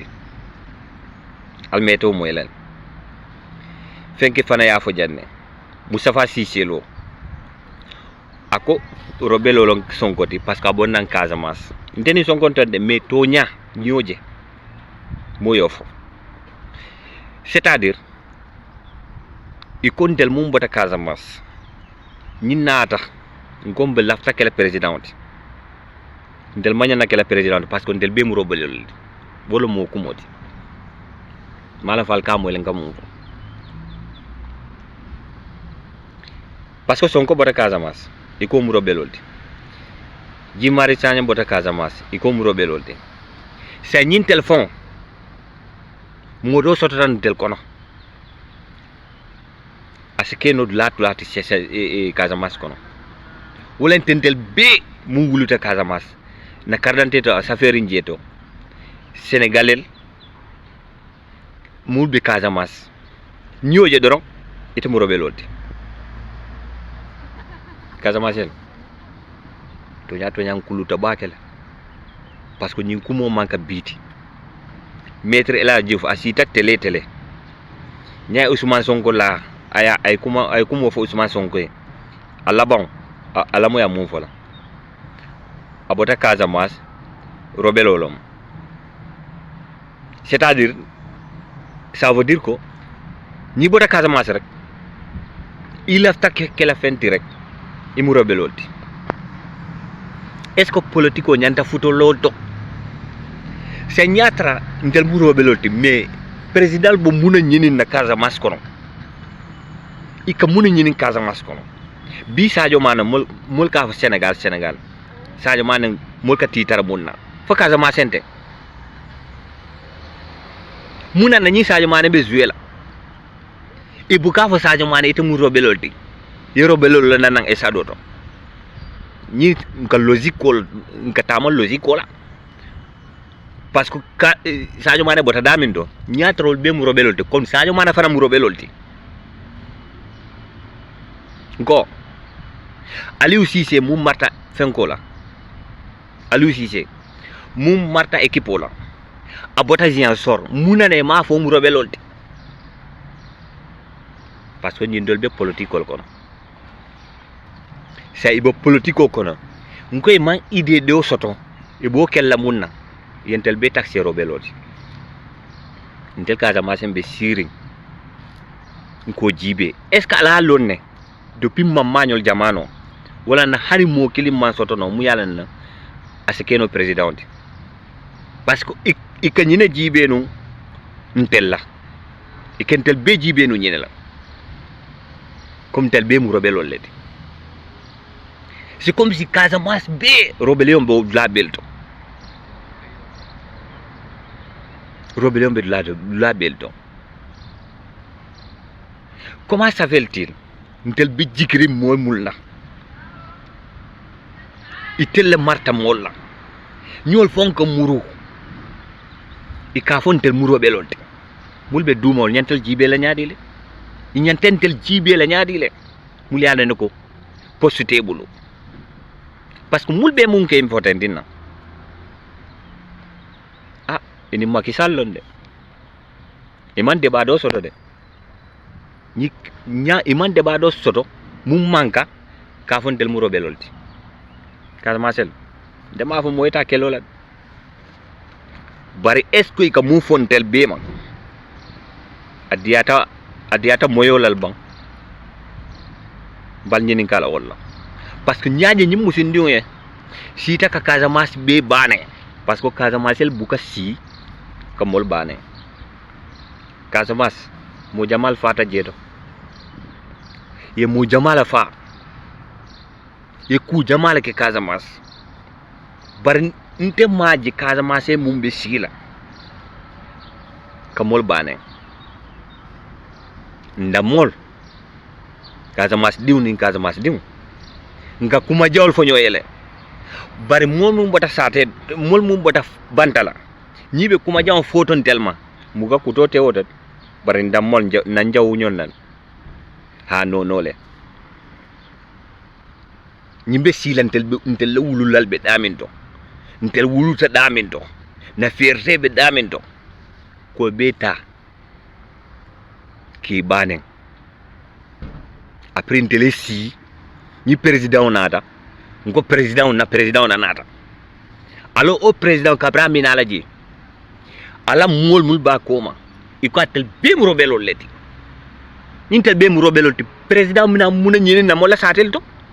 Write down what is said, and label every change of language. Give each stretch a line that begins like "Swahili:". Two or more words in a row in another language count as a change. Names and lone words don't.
Jola-Fonyi: Almeto moylan. Fenke fana ya fu jadne Moustapha Cissé Lo ako robelo long Sonkoti
French: parce que bon
Jola-Fonyi: nan Casamance nteni Sonko de mais tonya ñoje moyofo.
French: C'est-à-dire
Jola-Fonyi: i kontel mum bota Casamance ñi nata ngombe lafta kele président ndel mañana kele président
French: parce que
Jola-Fonyi: ndel be mu robelol bolo mo kumoti mala fal ka mo len kam
French: parce que
Jola-Fonyi: Sonko bota Casamance iko mu robelolti Guy Marius Sagna bota Casamance iko mu robelolti sa ñin téléphone mo do sototan tel kono asike no lati c'est Casamance kono wolen tentel be mu wuluta Casamance na carte to safari njeto sénégalais mu be Casamance ñoje doron ite mu robelolti Casamance to ñan kuluta bakela
French: parce que
Jola-Fonyi: ñin kumo manka biti maître El Hadji Diouf asita télé ñay Ousmane Sonko la ay kuma fo Ousmane Sonko ala bon ala mo ya mum fola abota Casamance robelolom
French: c'est-à-dire ça veut dire
Jola-Fonyi: que ñi bota Casamance rek
French: il a
Jola-Fonyi: takk ke la fenti rek imu robelolti
French: est-ce que
Jola-Fonyi: politico ñanta futo lolto c'est ñatra ntel mu robelolti mais président bo muna ñinin na Casamance kono ika muna ñinin Casamance kono bi Sadio Mané mol ka fa Sénégal Sadio Mané mol ka titara munna fa Casamance ente muna na ñi Sadio Mané be jouer la e bu ka fa Sadio Mané ite mu robelolti ye robelol la nan e sadoto ñi nka logique ko nka tamal logique ko la
French: parce que
Jola-Fonyi: Sadio Mané bota damin do ñatrol be mu robelolti comme Sadio Mané fara mu robelolti go Aliou Cissé mu marta fenko la Aliou Cissé mu marta équipe la abota Ziguinchor mu nane ma fo mu robelolti
French: parce que
Jola-Fonyi: ñi ndol be politique kono sa ibo politique kono ngoy man
French: idée de
Jola-Fonyi: soto e bo kella munna yentel be taxi robelolti ntel Casamance be siring ko jibe
French: est ce que
Jola-Fonyi: ala lonne depuis mamagnol jamano wala na hari mo kilim man soto no mu yalla na asekeno président
French: parce que
Jola-Fonyi: ikanyine jibe no ntella ikentel be jibe no nyene la comme tel be mu robelol ledi
French: c'est comme si
Jola-Fonyi: Casamance be robellion bo la belto robellion be la belto
French: comment ça fait-il
Jola-Fonyi: ntel bi jikri moy mulna itel marta molla ñol fonko muru i ka fontel muro belonte mulbe dumol ñantel jibe la ñaadile ñantentel jibe la ñaadile mul yalla nako poste bulu
French: parce que
Jola-Fonyi: mulbe mun ke importantina ini Macky Sall londe iman débat do soto de ñi nya iman débat do soto mum manka ka fontel muro belolti Casamance dama fa moyta kelola bari
French: est-ce que
Jola-Fonyi: ka mu fontel bema adiyata moyolal ban bal ñini kala wala
French: parce que
Jola-Fonyi: ñaaje ñim musin diwe si ta ka Casamance be bané
French: parce que
Jola-Fonyi: Casamance el buka si ka mol bané Casamance mo jamal fata jeto ye mo jamala fa ye ku jamala ke Casamance bari nte maji Casamance mumbe sila kamol bane ndamol Casamance diw ni Casamance diw nga kuma jawol fo ñoyele bari mol mum bota sate mol mum bota bantala ñibe kuma jaw foton telma muga ku to tewotat bari ndamol na njaw ñon nan ha no le ñimbe silantel be untel la wululal be daminto ntel wuluta daminto na fierté be daminto ko beta ki banen après ntel si ni président nata ngo président na nata
French: alors au président
Jola-Fonyi: kabra minala ji ala mol mul ba koma iko atel be mu robelo leti nintel be mu robelo ti président mina muna ñene na mo la satel to